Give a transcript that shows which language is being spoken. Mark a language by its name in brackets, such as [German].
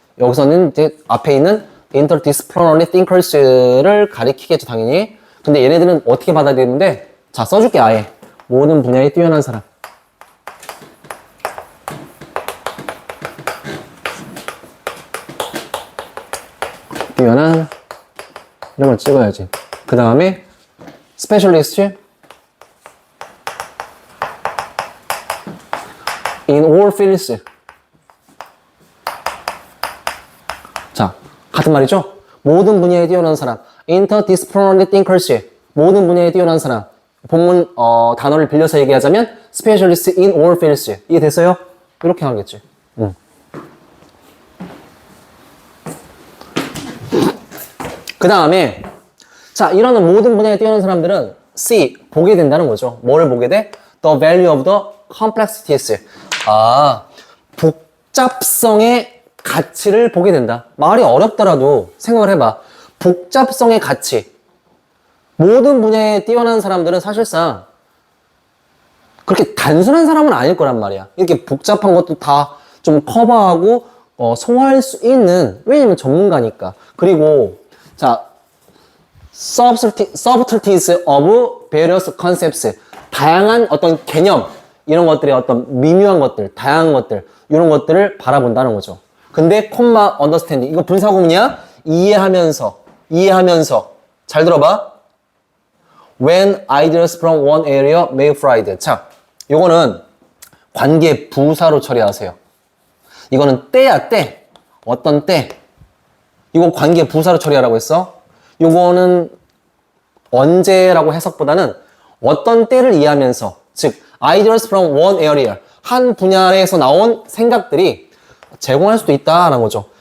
[Korean] 여기서는 이제 앞에 있는 [English] interdisciplinary thinkers [Korean] 를 가리키겠죠 당연히. 근데 얘네들은 어떻게 받아야 되는데, 자 써줄게 아예. 모든 분야에 뛰어난 사람. 뛰어난 이런 걸 찍어야지. 그 다음에 [English] specialist in all fields. [Korean] 자, 같은 말이죠? 모든 분야에 뛰어난 사람. [English] interdisciplinary thinkers. [Korean] 모든 분야에 뛰어난 사람. 본문 단어를 빌려서 얘기하자면 [English] specialist in all fields. [Korean] 이해됐어요? 이렇게 하겠지. 그 다음에 자 이런 모든 분야에 뛰어난 사람들은 see 보게 된다는 거죠. 뭐를 보게 돼? [English] The value of the complexities. [Korean] 아 복잡성의 가치를 보게 된다. 말이 어렵더라도 생각을 해봐. 복잡성의 가치. 모든 분야에 뛰어난 사람들은 사실상 그렇게 단순한 사람은 아닐 거란 말이야. 이렇게 복잡한 것도 다 좀 커버하고 소화할 수 있는, 왜냐면 전문가니까. 그리고 자 [English] subtleties of various concepts. [Korean] 다양한 어떤 개념, 이런 것들의 어떤 미묘한 것들, 다양한 것들, 이런 것들을 바라본다는 거죠. 근데 콤마 understanding, 이거 분사구문이야? 이해하면서 잘 들어봐. [English] When ideas from one area may fly. [Korean] 자, 요거는 관계 부사로 처리하세요. 이거는 때야 때. 어떤 때. 이거 관계 부사로 처리하라고 했어. 요거는 언제라고 해석보다는 어떤 때를 이해하면서, 즉 [English] ideas from one area, [Korean] 한 분야에서 나온 생각들이 제공할 수도 있다라는 거죠.